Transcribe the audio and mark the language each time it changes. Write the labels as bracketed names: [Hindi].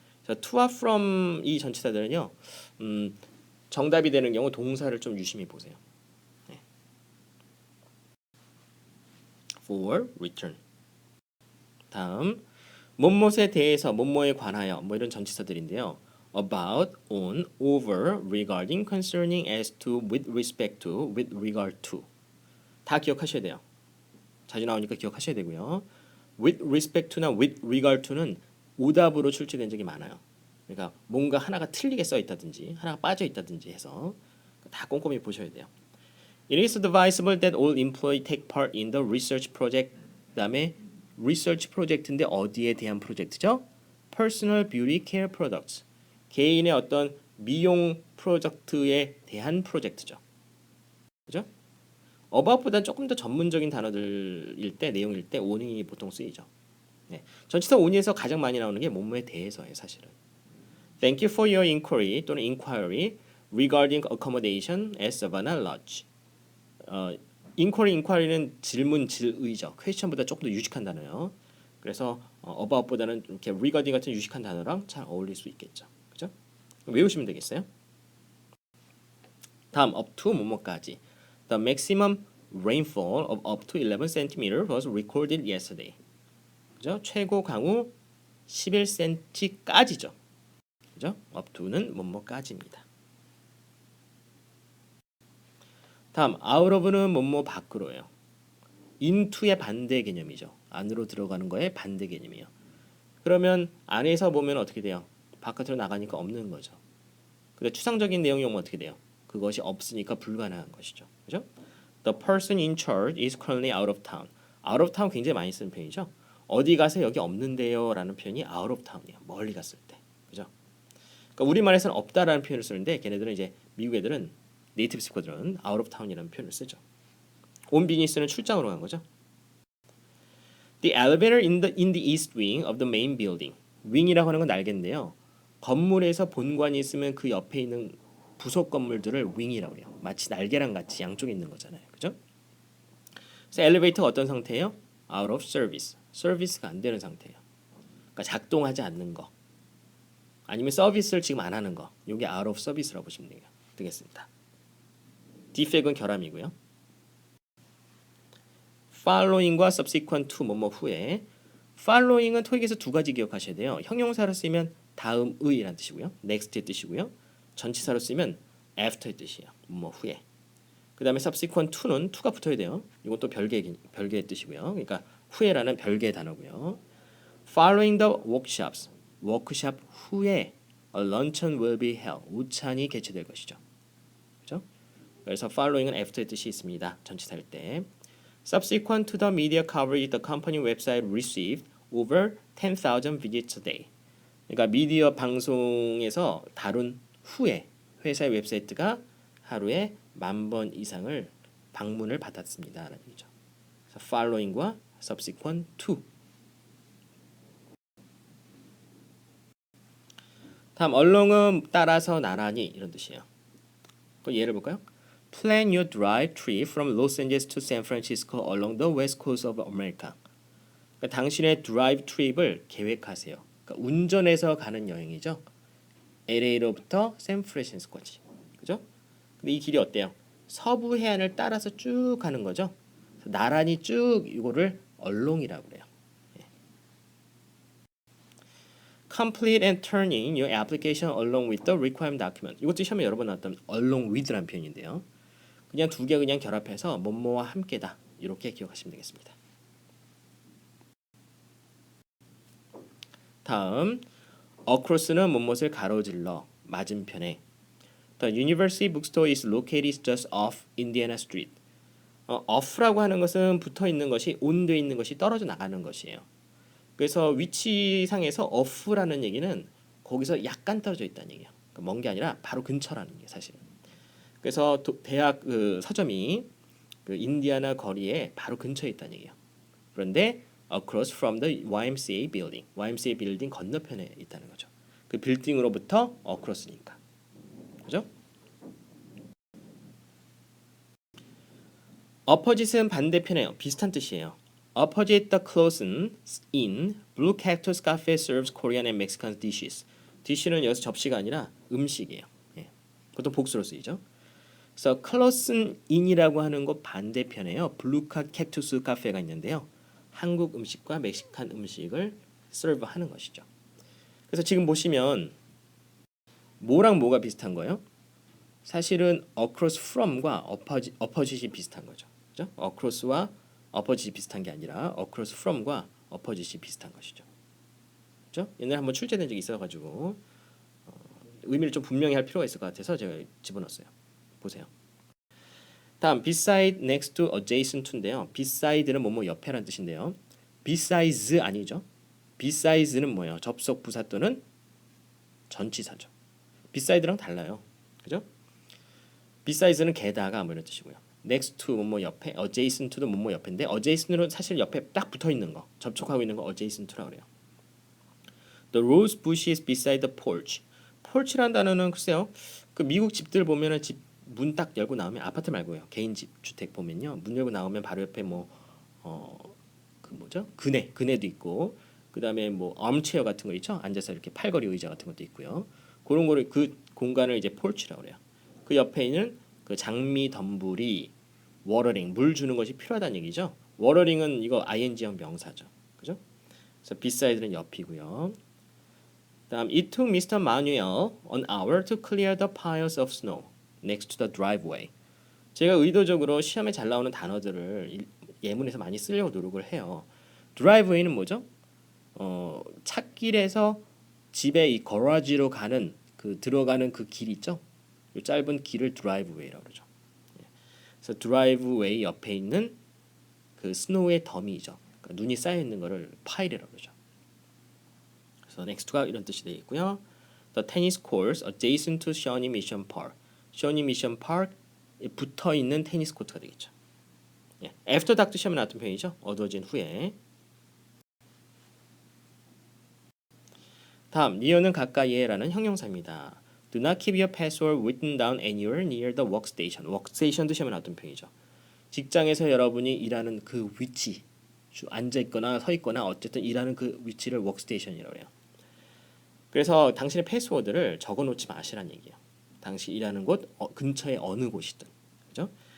[Korean] 자, to와 from 이 전치사들은요. 정답이 되는 경우 동사를 좀 유심히 보세요. 네. [English] for, return. [Korean] 다음 뭐뭐에 대해서, 뭐뭐에 관하여 뭐 이런 전치사들인데요. [English] about, on, over, regarding, concerning, as to, with respect to, with regard to. [Korean] 다 기억하셔야 돼요. 자주 나오니까 기억하셔야 되고요. with respect to나 with regard to는 오답으로 출제된 적이 많아요. 그러니까 뭔가 하나가 틀리게 써 있다든지 하나가 빠져 있다든지 해서 다 꼼꼼히 보셔야 돼요. [English] It is advisable that all employees take part in the research project. [Korean] 그다음에 research project인데 어디에 대한 프로젝트죠? [English] Personal beauty care products. [Korean] 개인의 어떤 미용 프로젝트에 대한 프로젝트죠. 그죠? about보다는 조금 더 전문적인 단어들일 때, 내용일 때 on이 보통 쓰이죠. 네. 전치사 on에서 가장 많이 나오는 게 뭐뭐에 대해서예요, 사실은. [English] Thank you for your inquiry [Korean] 또는 [English] inquiry regarding accommodation at Savannah Lodge. [Korean] inquiry는 질문, 질의죠. question보다 조금 더 유식한 단어예요. 그래서 about보다는 이렇게 regarding 같은 유식한 단어랑 잘 어울릴 수 있겠죠. 그죠? 외우시면 되겠어요. 다음 up to 뭐뭐까지. [English] The maximum rainfall of up to 11 cm was recorded yesterday. [Korean] 그죠? 최고 강우 11cm까지죠. 그죠? up to는 뭐뭐까지입니다. 다음 out of는 뭐뭐 밖으로예요. into의 반대 개념이죠. 안으로 들어가는 거에 반대 개념이에요. 그러면 안에서 보면 어떻게 돼요? 바깥으로 나가니까 없는 거죠. 근데 추상적인 내용이 오면 어떻게 돼요? 그것이 없으니까 불가능한 것이죠. 그죠? [English] The person in charge is currently out of town. [Korean] out of town 굉장히 많이 쓰는 표현이죠. 어디 가서 여기 없는데요 라는 표현이 out of town이에요. 멀리 갔을 때. 그죠? 그러니까 우리말에서는 없다라는 표현을 쓰는데 걔네들은 이제 미국 애들은 네이티브 스피커들은 out of town이라는 표현을 쓰죠. on business는 출장으로 간 거죠. [English] The elevator in the east wing of the main building. [Korean] wing이라고 하는 건 날개인데요. 건물에서 본관이 있으면 그 옆에 있는 부속 건물들을 wing이라고 해요. 마치 날개랑 같이 양쪽에 있는 거잖아요. 그죠? 그래서 엘리베이터가 어떤 상태예요? out of service. 서비스가 안 되는 상태예요. 그러니까 작동하지 않는 거. 아니면 서비스를 지금 안 하는 거. 이게 out of service라고 보시면 되겠습니다. defect은 결함이고요. following과 subsequent to 뭐뭐 후에. following은 토익에서 두 가지 기억하셔야 돼요. 형용사로 쓰면 다음의라는 뜻이고요. next의 뜻이고요. 전치사로 쓰면 after의 뜻이에요. 뭐뭐 후에. 그 다음에 subsequent to는 to가 붙어야 돼요. 이건 또 별개의 뜻이고요. 그러니까 후에라는 별개의 단어고요. [English] Following the workshops, [Korean] 워크샵 후에 [English] a luncheon will be held. [Korean] 午餐이 개최될 것이죠. 그렇죠? 그래서 following은 after의 뜻이 있습니다. 전치사일 때. [English] Subsequent to the media coverage, the company website received over 10,000 visits a day. [Korean] 그러니까 미디어 방송에서 다룬 후에 회사의 웹사이트가 하루에 10,000번 이상을 방문을 받았습니다라는 얘기죠. 그래서 following과 subsequent to. 다음 along은 따라서 나란히 이런 뜻이에요. 그 예를 볼까요? [English] Plan your drive trip from Los Angeles to San Francisco along the west coast of America. [Korean] 그러니까 당신의 드라이브 트립을 계획하세요. 그러니까 운전해서 가는 여행이죠. LA로부터 샌프란시스코까지. 그죠? 근데 이 길이 어때요? 서부 해안을 따라서 쭉 가는 거죠. 나란히 쭉 이거를 along이라고 그래요. 예. [English] Complete and turning your application along with the required document. [Korean] 이것도 시험에 여러 번 나왔던 along with라는 표현인데요. 그냥 두 개 그냥 결합해서 뭐뭐와 함께다. 이렇게 기억하시면 되겠습니다. 다음 across는 무엇을 가로질러 맞은편에. [English] The University Bookstore is located just off Indiana Street. [Korean] off라고 하는 것은 붙어 있는 것이 온돼 있는 것이 떨어져 나가는 것이에요. 그래서 위치상에서 off라는 얘기는 거기서 약간 떨어져 있다는 얘기예요. 먼 게 아니라 바로 근처라는 게 사실은. 그래서 대학 그 서점이 그 인디아나 거리에 바로 근처에 있다는 얘기예요. 그런데 [English] across from the YMCA building, [Korean] YMCA 빌딩 건너편에 있다는 거죠. 그 빌딩으로부터 across니까, 그죠? opposite은 반대편이에요. 비슷한 뜻이에요. [English] Opposite the closed in, Blue Cactus Cafe serves Korean and Mexican dishes. [Korean] dish는 여기서 접시가 아니라 음식이에요. 예. 보통 복수로 쓰이죠. 그래서 closed in이라고 하는 곳 반대편에요. 블루 캡투스 카페가 있는데요. 한국 음식과 멕시칸 음식을 서브하는 것이죠. 그래서 지금 보시면 뭐랑 뭐가 비슷한 거예요? 사실은 across from과 opposite이 비슷한 거죠. 그죠? across와 opposite이 비슷한 게 아니라 across from과 opposite이 비슷한 것이죠. 그죠? 옛날에 한번 출제된 적이 있어가지고 의미를 좀 분명히 할 필요가 있을 것 같아서 제가 집어넣었어요. 보세요. 다음 beside, next to, adjacent to인데요. beside는 뭐뭐 옆에란 뜻인데요. besides 아니죠. beside는 뭐예요? 접속 부사 또는 전치사죠. beside랑 달라요. 그죠? beside는 게다가 뭐 이런 뜻이고요. next to 뭐뭐 옆에, adjacent to도 뭐뭐 옆인데 adjacent은 사실 옆에 딱 붙어 있는 거, 접촉하고 있는 거 adjacent라고 그래요. [English] The rose bushes beside the porch. [Korean] porch라는 단어는 글쎄요. 그 미국 집들 보면은 집 문 딱 열고 나오면 아파트 말고요. 개인 집 주택 보면요. 문 열고 나오면 바로 옆에 뭐 그 뭐죠? 그네도 있고 그다음에 뭐 armchair 같은 거 있죠? 앉아서 이렇게 팔걸이 의자 같은 것도 있고요. 그런 거를 그 공간을 이제 porch라고 그래요. 그 옆에 있는 그 장미 덤불이 워러링 물 주는 것이 필요하다는 얘기죠. 워러링은 이거 ing형 명사죠. 그죠? 그래서 beside는 옆이고요. [English] 다음 it took Mr. Manuel an hour to clear the piles of snow next to the driveway. [Korean] 제가 의도적으로 시험에 잘 나오는 단어들을 예문에서 많이 쓰려고 노력을 해요. driveway는 뭐죠? 찻길에서 집에 이 거라지로 가는 그 들어가는 그 길 있죠? 이 짧은 길을 driveway라고 그러죠. 그래서 driveway 옆에 있는 그 스노우의 더미죠. 그러니까 눈이 쌓여 있는 거를 파일이라고 그러죠. 그래서 next가 이런 뜻이 되어 있고요. [English] The tennis courts adjacent to Shawnee Mission Park. [Korean] Shawnee Mission Park에 붙어 있는 테니스 코트가 되겠죠. 예. After dark 시험에 나왔던 표현이죠. 어두워진 후에. 다음, near는 가까이에라는 형용사입니다. [English] Do not keep your password written down anywhere near the workstation. [Korean] workstation도 시험에 나왔던 표현이죠. 직장에서 여러분이 일하는 그 위치, 앉아 있거나 서 있거나 어쨌든 일하는 그 위치를 workstation이라고 해요. 그래서 당신의 패스워드를 적어놓지 마시라는 얘기예요. 당시 일하는 곳 근처에 어느 곳이든, 그죠?